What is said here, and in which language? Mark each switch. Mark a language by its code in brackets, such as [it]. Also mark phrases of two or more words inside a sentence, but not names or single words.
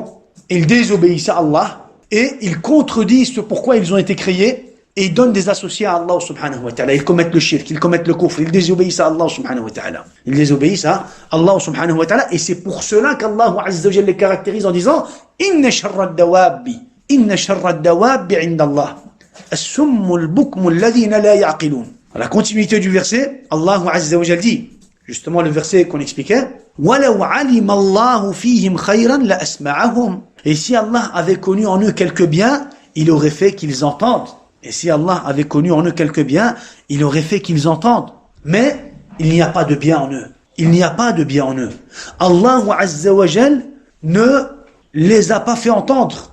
[fr] Ils désobéissent à Allah et ils contredisent ce pourquoi ils ont été créés et ils donnent des associés à Allah [ar] سبحانه وتعالى. [fr] Ils commettent le shirk, ils commettent le kufr, ils désobéissent à Allah [ar] سبحانه وتعالى. [fr] Ils désobéissent à Allah [ar] سبحانه وتعالى [fr] et c'est pour cela qu'Allah [ar] عز وجل [fr] les caractérise en disant [ar] إن شر الدواب عند الله. الصم البكم الذين لا يعقلون. [fr] À la continuité du verset, Allah [ar] عز وجل [fr] dit, justement le verset qu'on expliquait, [ar] وَلَوْ عَلِمَ اللَّهُ فِيهِمْ خَيْرًا لَأَسْمَعَهُمْ. [fr] Et si Allah avait connu en eux quelques biens, il aurait fait qu'ils entendent. Et si Allah avait connu en eux quelques biens, il aurait fait qu'ils entendent. Mais il n'y a pas de bien en eux. Allah [ar] عز وجل [fr] ne les a pas fait entendre.